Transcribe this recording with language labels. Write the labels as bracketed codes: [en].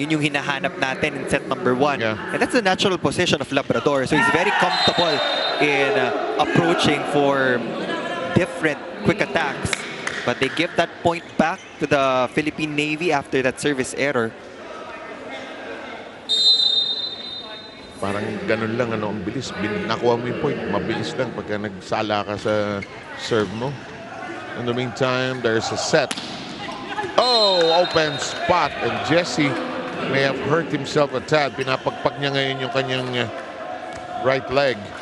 [tl] Yun yung hinahanap natin [en] in set number 1. Yeah. And that's the natural position of Labrador. So he's very comfortable in approaching for different quick attacks. But they give that point back to the Philippine Navy after that service error. [tl] Parang ganun lang, ang bilis. Nakuha mo yung point, mabilis lang pagka nagsala ka sa serve mo. [en] In the meantime, there's a set. Oh, open spot. And Jesse may have hurt himself a tad. [tl] Pinapagpag niya ngayon yung kanyang [en] right leg.